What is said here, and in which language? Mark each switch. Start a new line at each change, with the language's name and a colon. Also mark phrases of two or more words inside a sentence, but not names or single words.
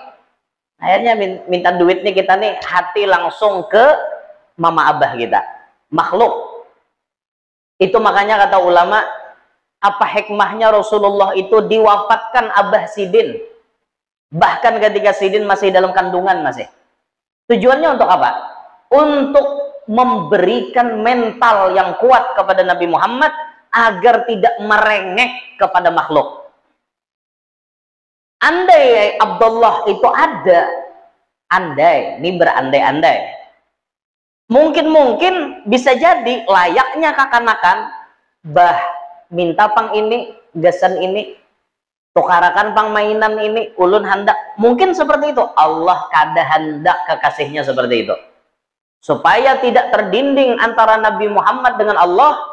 Indonesian: Akhirnya minta duit nih kita nih, hati langsung ke mama abah kita, makhluk. Itu makanya kata ulama, apa hikmahnya Rasulullah itu diwafatkan abah Sidin, bahkan ketika Sidin masih dalam kandungan masih. Tujuannya untuk apa? Untuk memberikan mental yang kuat kepada Nabi Muhammad agar tidak merengek kepada makhluk. Andai Abdullah itu ada, andai, ini berandai-andai, mungkin bisa jadi layaknya kakanakan,
Banjar: bah minta pang ini, gasan ini, tukarakan pang mainan ini, ulun hendak, mungkin seperti itu.
Indonesian: Allah kada hendak kekasihnya seperti itu, supaya tidak terdinding antara Nabi Muhammad dengan Allah.